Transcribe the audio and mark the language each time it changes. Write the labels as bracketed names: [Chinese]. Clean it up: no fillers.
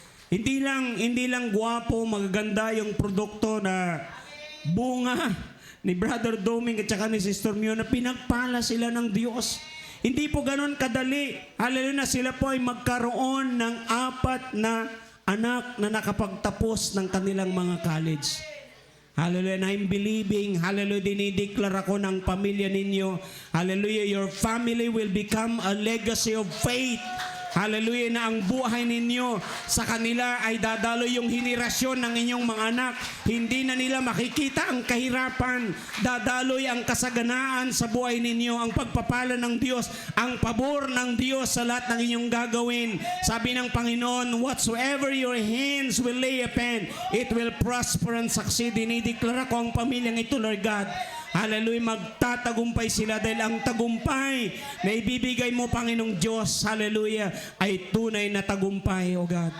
[Filipino] Hindi lang gwapo, magaganda yung produkto na bunga ni Brother Doming at saka ni Sister Mio na pinagpala sila ng Diyos. Hindi po ganon kadali. Hallelujah na sila po ay magkaroon ng 4 na anak na nakapagtapos ng kanilang mga college. Hallelujah. [English] And I'm believing, [Filipino] hallelujah, dinideklara ko ng pamilya ninyo. [English] Hallelujah, your family will become a legacy of faith. [Filipino] Hallelujah, na ang buhay ninyo sa kanila ay dadalo yung henerasyon ng inyong mga anak. Hindi na nila makikita ang kahirapan. Dadaloy ang kasaganaan sa buhay ninyo, ang pagpapala ng Diyos, ang pabor ng Diyos sa lahat ng inyong gagawin. Sabi ng Panginoon, [English] whatsoever your hands will lay upon, it will prosper and succeed. [Filipino] Dinideklara ko ang pamilyang ito, Lord God. Hallelujah, magtatagumpay sila dahil ang tagumpay na ibibigay mo, Panginoong Diyos, hallelujah, ay tunay na tagumpay, O God.